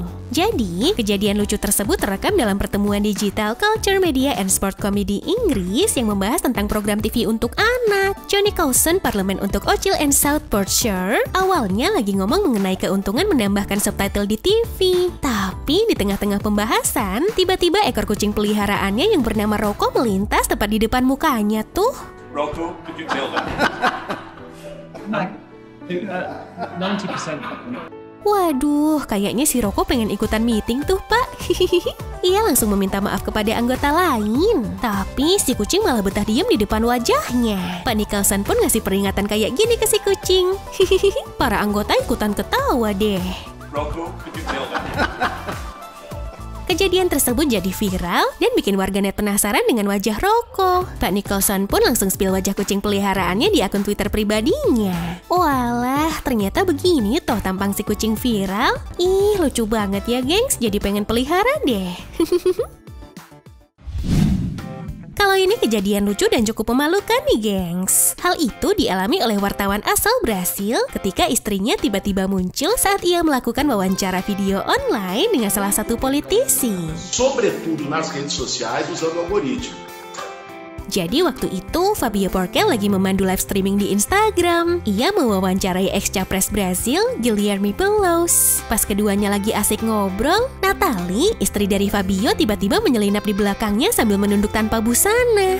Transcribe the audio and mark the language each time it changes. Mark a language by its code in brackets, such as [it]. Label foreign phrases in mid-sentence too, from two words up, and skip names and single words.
[id] Jadi, kejadian lucu tersebut terekam dalam pertemuan Digital Culture Media and Sport Committee Inggris yang membahas tentang program TV untuk anak. Johnny Coulson, Parlemen untuk Ochil and South Perthshire, awalnya lagi ngomong mengenai keuntungan menambahkan subtitle di TV. Tapi, di tengah-tengah pembahasan, tiba-tiba ekor kucing peliharaannya yang bernama Rocco melintas tepat di depan mukanya tuh. [en] Rocco, could you tell that? [id] 90%. Waduh, kayaknya si Rocco pengen ikutan meeting tuh, Pak. Ia langsung meminta maaf kepada anggota lain. Tapi si kucing malah betah diem di depan wajahnya. Pak Nicholson pun ngasih peringatan kayak gini ke si kucing. Para anggota ikutan ketawa deh. [en] Rocco, could you tell that? [id] Kejadian tersebut jadi viral dan bikin warganet penasaran dengan wajah Rocco. Pak Nicholson pun langsung spill wajah kucing peliharaannya di akun Twitter pribadinya. Walah, ternyata begini toh tampang si kucing viral. Ih, lucu banget ya gengs, jadi pengen pelihara deh. Kalau ini kejadian lucu dan cukup memalukan nih gengs. Hal itu dialami oleh wartawan asal Brasil ketika istrinya tiba-tiba muncul saat ia melakukan wawancara video online dengan salah satu politisi. [pt] Sobretudo nas redes sociais usando algoritmo. [id] Jadi waktu itu Fabio Porcel lagi memandu [en] live streaming [id] di Instagram. Ia mewawancarai ex-capres Brasil, Guilherme Boulos. Pas keduanya lagi asik ngobrol, Natalie, istri dari Fabio, tiba-tiba menyelinap di belakangnya sambil menunduk tanpa busana.